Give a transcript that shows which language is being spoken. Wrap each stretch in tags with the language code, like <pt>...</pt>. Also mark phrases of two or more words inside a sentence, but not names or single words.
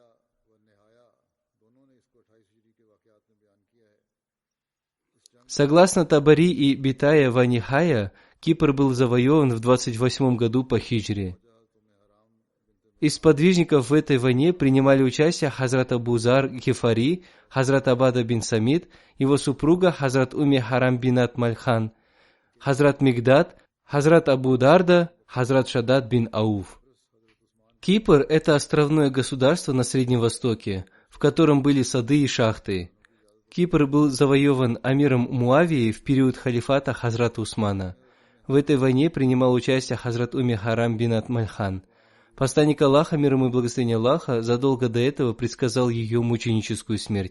<ru>Согласно Табари и Битая Ванихая, Кипр был завоеван в 28 году по хиджре. Из сподвижников в этой войне принимали участие Хазрат Абу Зар Гифари, Хазрат Абада бин Самид, его супруга Хазрат Уми Харам бинат Мальхан, Хазрат Мигдад, Хазрат Абу Дарда, Хазрат Шадад бин Ауф. Кипр – это островное государство на Среднем Востоке, в котором были сады и шахты. Кипр был завоеван амиром Муавией в период халифата Хазрата Усмана. В этой войне принимал участие Хазрат Уми Харам бинат Мальхан. Посланник Аллаха, мир ему и благословение Аллаха, задолго до этого предсказал ее мученическую смерть.</ru>